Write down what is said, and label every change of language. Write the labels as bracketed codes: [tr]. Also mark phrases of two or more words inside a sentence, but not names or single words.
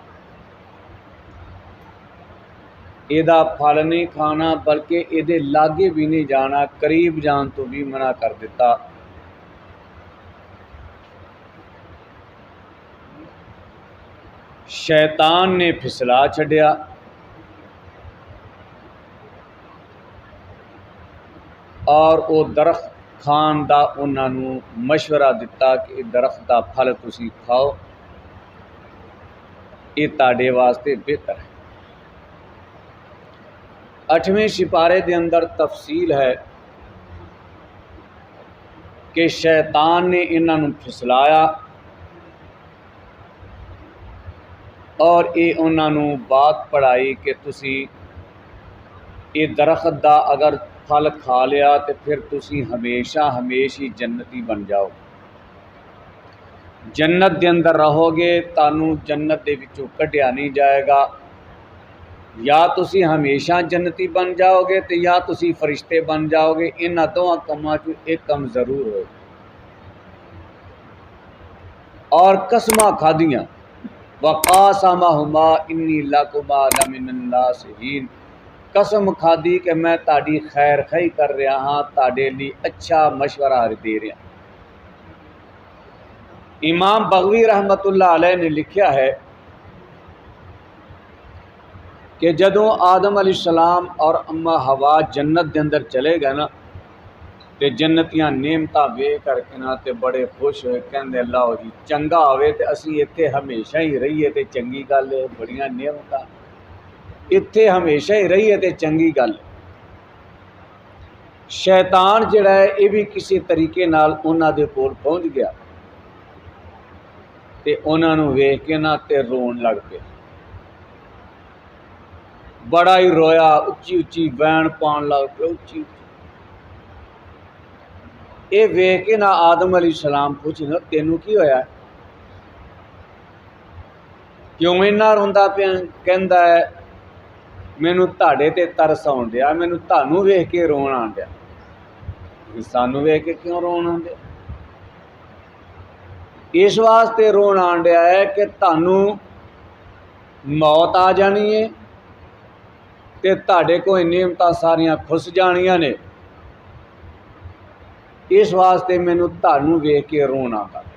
[pa] ایدا پھل نہیں کھانا بلکہ ایدے لاگے بھی نہیں جانا قریب جان تو بھی منع کر دیتا شیطان نے پھسلا چھڈیا اور او درخت کھان دا انہاں نوں مشورہ دیتا کہ درخت دا پھل تسی کھاؤ یہ تاڑے واسطے بہتر ہے 8ویں سپارے دے اندر تفصیل ہے کہ شیطان نے انہاں نوں پھسلایا اور یہ انہاں نوں بات پڑھائی کہ تسی یہ درخت دا اگر پھل کھا لیا تو پھر تسی ہمیشہ ہمیشہ جنتی بن جاؤ جنت دے اندر رہو گے تانوں جنت دے وچوں کڈیا نہیں جائے گا یا تسی ہمیشہ جنتی بن جاؤ گے تے یا تسی فرشتے بن جاؤ گے، انہاں دوواں کماں چوں ایک کم ضرور ہوئے۔ اور قسماں کھادیاں، [ar] وقاسمہما انی لکما لمن الناصحین، [pa] قسم کھادی کہ میں تہاڈی خیر خواہی کر رہا ہاں، تہاڈے لیے اچھا مشورہ دے رہا۔ امام بغوی [ar] رحمت اللہ علیہ [pa] نے لکھیا ہے کہ جدوں آدم [ar] علیہ السلام [pa] اور اما حوا جنت دے اندر چلے گئے نا تے جنتیاں نعمتاں ویکھ کر کے نا تے بڑے خوش ہوئے، کہندے اللہ جی چنگا ہوئے تے اسی ایتھے ہمیشہ ہی رہیے تے چنگی گل ہے، بڑیاں نعمتاں ایتھے ہمیشہ ہی رہیے تے چنگی گل۔ شیطان جڑا ہے یہ بھی کسی طریقے نال انہاں دے کول پہنچ گیا تے انہاں نوں ویکھ کے نا تے رون لگ پیا، بڑا ہی رویا، اچھی اچھی وین پان لگ پیا، اچھی اچھی۔ یہ ویکھ کے نا آدم [ar] علیہ السلام [pa] پوچھنا تینوں کی ہویا ہے، کیوں اینا روندا پیا؟ کہندا ہے مینوں تہاڈے تے ترس آن ڈیا، مینوں تانوں ویکھ کے رون آن ڈیا۔ سانوں ویکھ کے کیوں رون آن ڈیا؟ اس واسطے رون آن ڈیا ہے کہ تانوں موت آ جانی ہے تے تہاڈے کوئی نعمتاں ساریاں کھس جانیاں نے، اس واسطے مینوں تانوں ویکھ کے رون آندا۔